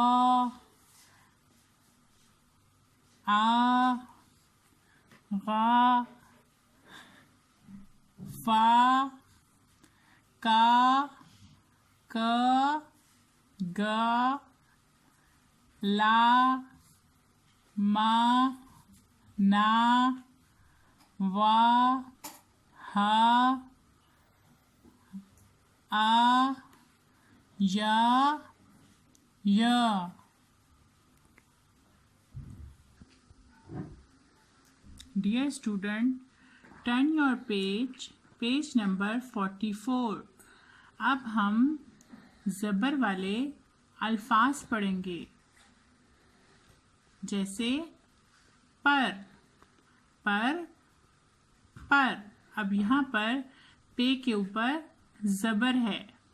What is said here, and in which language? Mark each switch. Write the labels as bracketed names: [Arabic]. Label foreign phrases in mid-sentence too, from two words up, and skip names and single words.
[Urdu] ع، غ، ف، ک، گ، ل، م، ن، و، ح، ا، ی، ی۔ [English] Dear student, turn your page number 44۔ [Urdu] اب ہم زبر والے الفاظ پڑھیں گے، جیسے پر۔ اب یہاں پر پے کے اوپر زبر ہے۔